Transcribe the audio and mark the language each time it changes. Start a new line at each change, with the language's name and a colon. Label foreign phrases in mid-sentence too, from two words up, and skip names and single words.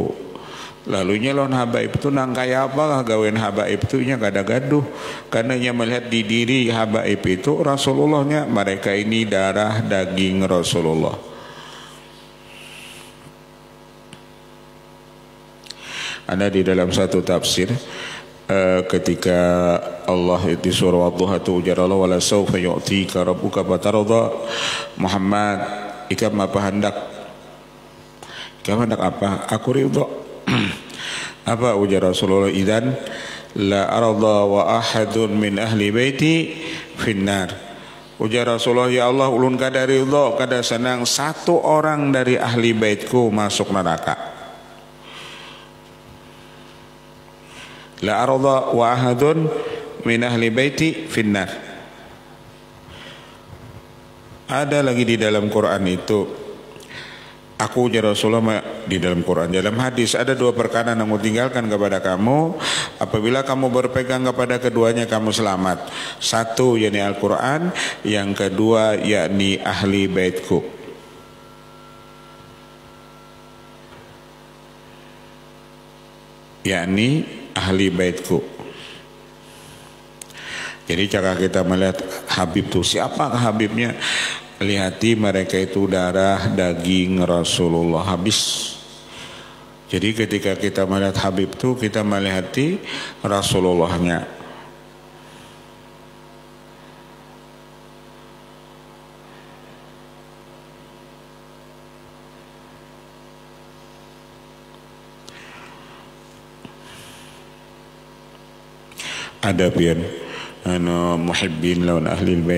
Banjar: Lalunya lawan habaib itu nang kaya apa lah gawen habaib itu nya kada gaduh, karena ia melihat di diri habaib itu Rasulullahnya.
Indonesian: Mereka ini darah daging Rasulullah.
Banjar: Ada di dalam satu tafsir ketika Allah di surah Ad-Duha tu ujar Allah
Arabic: ولسوف يعطيك ربك فترضى.
Banjar: Muhammad ikam apa hendak apa aku ridha. Apa ujar Rasulullah,
Arabic: إذن لا أرضى وأحد من أهل بيتي في النار.
Banjar: Ujar Rasulullah, ya Allah ulun kada ridha kada senang satu orang dari ahli baitku masuk neraka.
Arabic: لا أرضى وأحد من أهل بيتي في النار.
Banjar: Ada lagi di dalam Quran itu, aku ujar Rasulullah di dalam Quran, dalam hadis ada dua perkara yang aku tinggalkan kepada kamu, apabila kamu berpegang kepada keduanya kamu selamat.
Indonesian: Satu yakni Al-Quran, yang kedua yakni ahli baitku. Yakni ahli baitku. Jadi cara kita melihat Habib itu siapa Habibnya, lihati mereka itu darah daging Rasulullah habis. Jadi ketika kita melihat Habib itu kita melihati Rasulullahnya.
Banjar: Ada pian muhibbin lawan ahli bait.